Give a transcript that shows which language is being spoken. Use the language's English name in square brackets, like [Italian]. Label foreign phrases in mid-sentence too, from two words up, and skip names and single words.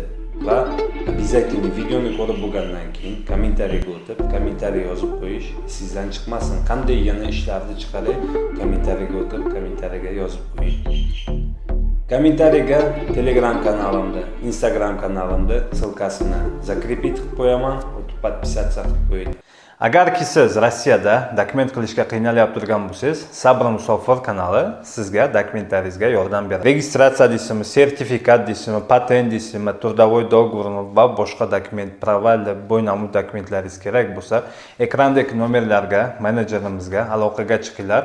[Uzbek] Va обязательно videoni ko'rib bo'lgandan keyin kommentariyaga o'tib, kommentariy yozib qo'yish sizdan chiqmasin. Qanday yana ishlarni chiqaray, kommentariyaga o'tib, kommentariyaga yozib qo'ying. Kommentariyaga Telegram kanalimda, Instagram kanalimda [Russian] ссылкасini закрепить [Uzbek] qilib qo'yaman, o'tib podpisatsiya qilib qo'ying. Agarki siz Rossiyada dokument qilishga qiynalib turgan bo'lsangiz, Sabr Musofir kanali sizga dokumentlaringizga yordam beradi. Registratsiya deysizmi, sertifikat deysizmi, patent deysizmi, [Russian] трудовой договор [Uzbek] va boshqa dokument, pravalli, bo'ynamli dokumentlaringiz kerak bo'lsa, ekrandagi nomerlarga, menejerimizga aloqaga chiqinglar.